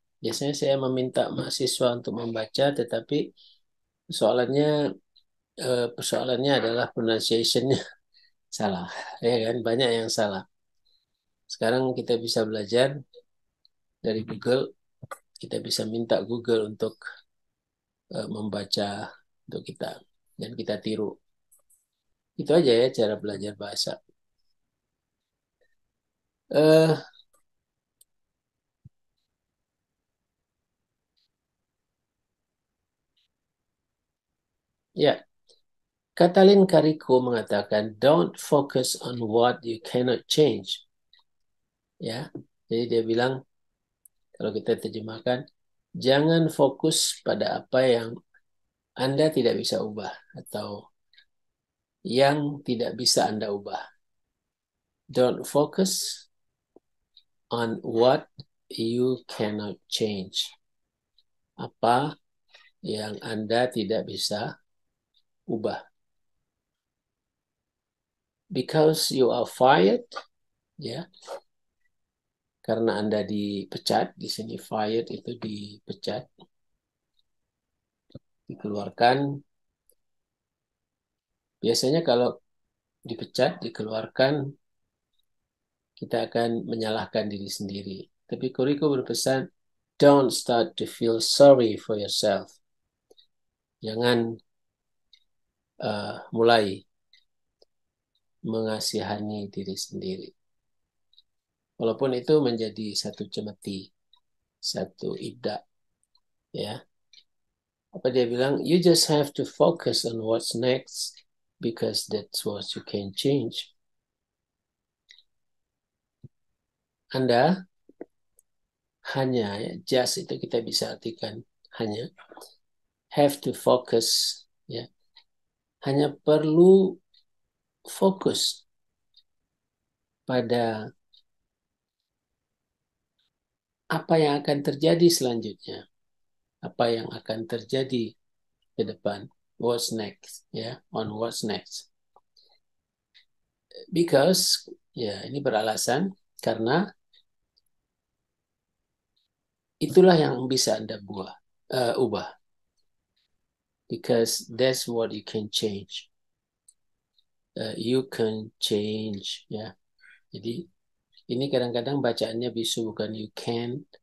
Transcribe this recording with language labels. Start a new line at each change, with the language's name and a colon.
Indonesian: Biasanya saya meminta mahasiswa untuk membaca, tetapi persoalannya persoalannya adalah pronunciation-nya salah, ya kan? Banyak yang salah. Sekarang kita bisa belajar dari Google, kita bisa minta Google untuk membaca untuk kita dan kita tiru. Itu aja ya cara belajar bahasa. Eh ya, Katalin Kariko mengatakan
English: don't focus on what you cannot change.
Indonesian: Ya. Jadi dia bilang kalau kita terjemahkan jangan fokus pada apa yang Anda tidak bisa ubah atau yang tidak bisa Anda ubah.
English: Don't focus on what you cannot change.
Indonesian: Apa yang Anda tidak bisa ubah.
English: Because you are fired,
Indonesian: ya, karena Anda dipecat, di sini fired itu dipecat, dikeluarkan. Biasanya kalau dipecat, dikeluarkan, kita akan menyalahkan diri sendiri. Tapi Kuriko berpesan,
English: don't start to feel sorry for yourself.
Indonesian: Jangan mulai mengasihani diri sendiri. Walaupun itu menjadi satu cemeti, satu ibda, ya. Apa dia bilang?
English: You just have to focus on what's next because that's what you can change.
Indonesian: Anda hanya, ya,
English: just
Indonesian: itu kita bisa artikan hanya,
English: have to focus,
Indonesian: ya, hanya perlu fokus pada apa yang akan terjadi selanjutnya, apa yang akan terjadi ke depan,
English: what's next,
Indonesian: ya,
English: on what's next. Because,
Indonesian: ya, ini beralasan karena itulah yang bisa Anda ubah.
English: Because that's what you can change. You can change, ya.
Indonesian: Jadi ini kadang-kadang bacaannya bisu bukan
English: you can.